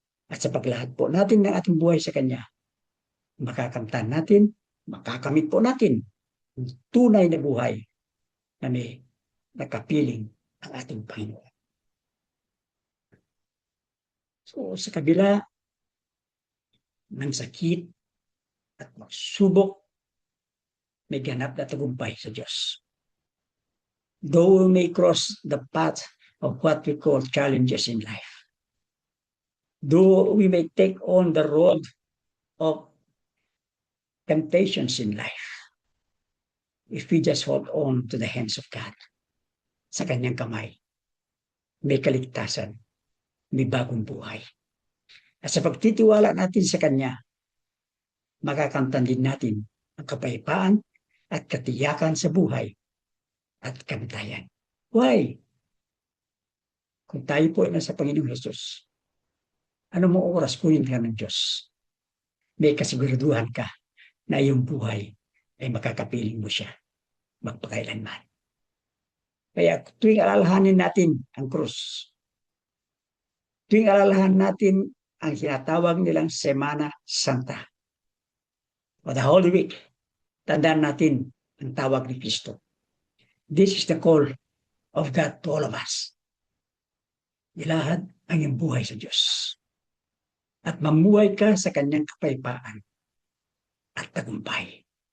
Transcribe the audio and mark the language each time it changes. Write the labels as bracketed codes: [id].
[tl] At sa paglahad po natin ng ating buhay sa Kanya, makakamtan natin, makakamit po natin ang tunay na buhay na may nakapiling ang ating Panginoon. So sa kabila ng sakit at magsubok, may ganap na tagumpay sa Diyos. [en] Though we may cross the path of what we call challenges in life, though we may take on the road of temptations in life, if we just hold on to the hands of God, [tl] sa Kanyang kamay, may kaligtasan, may bagong buhay. At sa pagtitiwala natin sa Kanya, makakamtan din natin ang kapayapaan at katiyakan sa buhay at kamatayan. Why? Kung tayo po ay nasa Panginoong Jesus, ano mo oras kunin ka ng Diyos? May kasiguraduhan ka na iyong buhay ay makakapiling mo siya magpakailanman. Kaya tuwing alalahanin natin ang krus, tuwing alalahanin natin ang sinatawag nilang Semana Santa o the Holy Week, tandaan natin ang tawag ni Kristo. [en] This is the call of God to all of us. [tl] Ilahad ang iyong buhay sa Diyos at mamuhay ka sa Kanyang kapayapaan at tagumpay.